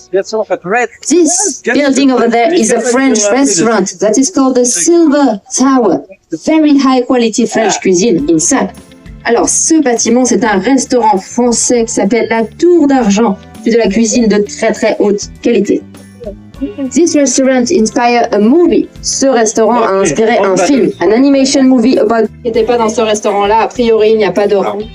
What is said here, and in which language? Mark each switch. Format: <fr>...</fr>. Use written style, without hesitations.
<en>This building over there is a French restaurant that is called the Silver Tower. Very high quality French cuisine inside.</en> <fr>Alors, ce bâtiment, c'est un restaurant français qui s'appelle la Tour d'Argent. C'est de la cuisine de très très haute qualité.</fr> <en>This restaurant inspired a movie.</en> <fr>Ce restaurant a inspiré un film,</fr> <en>an animation movie about...</en> <fr>Qui n'était pas dans ce restaurant-là, a priori, il n'y a pas d'orange.</fr>